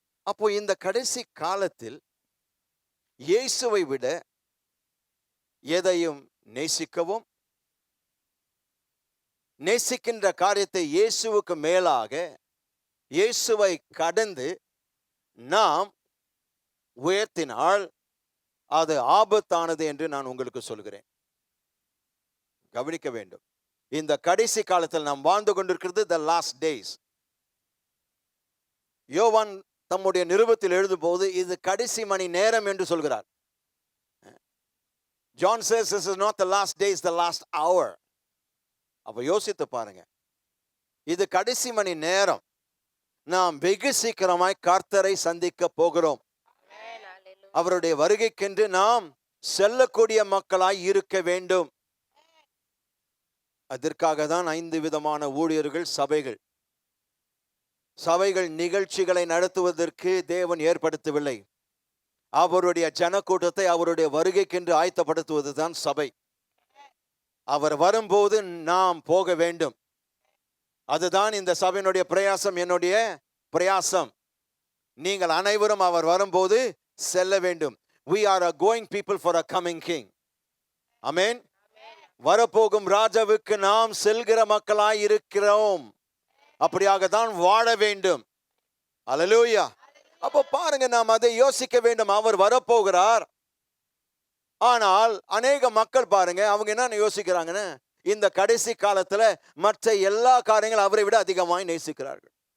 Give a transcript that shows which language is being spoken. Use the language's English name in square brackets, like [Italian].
[Tamil] அப்போ இந்த கடைசி காலத்தில் இயேசுவை விட எதையும் நேசிக்கவும், நேசிக்கின்ற காரியத்தை இயேசுவுக்கு மேலாக, இயேசுவை கடந்து நாம் உயர்த்தினால் அது ஆபத்தானது என்று நான் உங்களுக்கு சொல்கிறேன். கவனிக்க வேண்டும். இந்த கடைசி காலத்தில் நாம் வாழ்ந்து கொண்டிருக்கிறது [English] the last days. [Tamil] யோவான் தம்முடைய நிருபத்தில் எழுதும்போது இது கடைசி மணி நேரம் என்று சொல்கிறார். [English] John says this is not the last days, the last hour. [Tamil] அப்ப யோசித்து பாருங்க. இது கடைசி மணி நேரம். நாம் வெகு சீக்கிரமாய் கர்த்தரை சந்திக்க போகிறோம். அவருடைய வருகைக்கென்று நாம் செல்லக்கூடிய மக்களாய் இருக்க வேண்டும். அதற்காக தான் 5 விதமான ஊழியர்கள், சபைகள் நிகழ்ச்சிகளை நடத்துவதற்கு தேவன் ஏற்படுத்தவில்லை. அவருடைய ஜனக்கூட்டத்தை அவருடைய வருகைக்கென்று ஆயத்தப்படுத்துவது தான் சபை. அவர் வரும்போது நாம் போக வேண்டும். அதுதான் இந்த சபையினுடைய பிரயாசம், என்னுடைய பிரயாசம். நீங்கள் அனைவரும் அவர் வரும்போது செல்ல வேண்டும். [English] We are a going people for a coming king. [Tamil] ஆமென். வரப்போகும் ராஜாவுக்கு நாம் செல்கிற மக்களாய் இருக்கிறோம். அப்படியாக தான் வாழ வேண்டும். அல்லேலூயா. அப்போ பாருங்க, நாம் அதை யோசிக்க வேண்டும். அவர் வரப்போகிறார். ஆனால் அநேக மக்கள் பாருங்க, அவங்க என்ன யோசிக்கிறாங்கன்னு, இந்த கடைசி காலத்துல மற்ற எல்லா காரியங்களும் அவரை விட அதிகமாய் நேசிக்கிறார்கள்.